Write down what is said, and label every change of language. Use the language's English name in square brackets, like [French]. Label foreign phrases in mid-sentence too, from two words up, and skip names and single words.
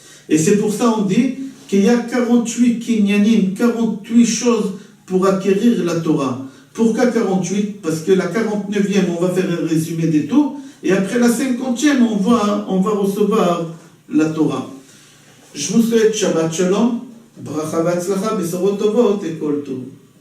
[French] Et c'est pour ça on dit qu'il y a 48 kinyanim, 48 choses pour acquérir la Torah. Pourquoi 48? Parce que la 49e, on va faire un résumé des tout, et après la 50e, on va recevoir la Torah. Je vous souhaite [Hebrew] שבת שלום ברכה והצלחה בשורות טובות [French] et [Hebrew] כל טוב.